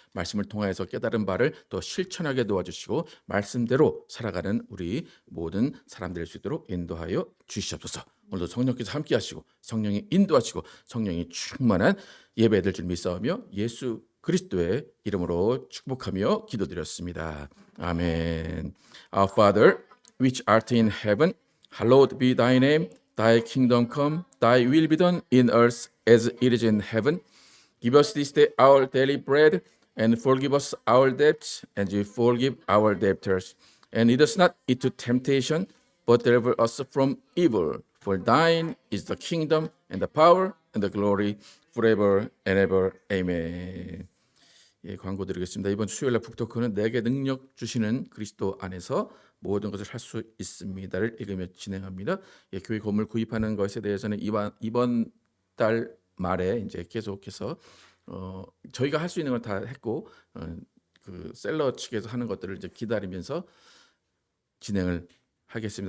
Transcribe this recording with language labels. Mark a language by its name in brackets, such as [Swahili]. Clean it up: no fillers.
[Korean] 말씀을 통하여서 깨달은 바를 또 실천하게 도와주시고 말씀대로 살아가는 우리 모든 사람 될 수 있도록 인도하여 주시옵소서. 오늘도 성령께서 함께 하시고 성령이 인도하시고 성령이 충만한 예배 될 줄 믿사오며 예수 그리스도의 이름으로 축복하며 기도드렸습니다. 아멘. [English] Our Father, which art in heaven, hallowed be thy name. Thy kingdom come, thy will be done in earth as it is in heaven. Give us this day our daily bread, and forgive us our debts, as we forgive our debtors. And lead us not into temptation, but deliver us from evil. For thine is the kingdom, and the power, and the glory, forever and ever. [Korean] Amen. 예, 광고 드리겠습니다. 이번 수요일날 북토크는 내게 능력 주시는 그리스도 안에서 모든 것을 할 수 있습니다를 읽으며 진행합니다. 예, 교회 건물 구입하는 것에 대해서는 이번 달 말에 이제 계속해서 저희가 할 수 있는 걸 다 했고 그 셀러 측에서 하는 것들을 이제 기다리면서 진행을 하겠습니다.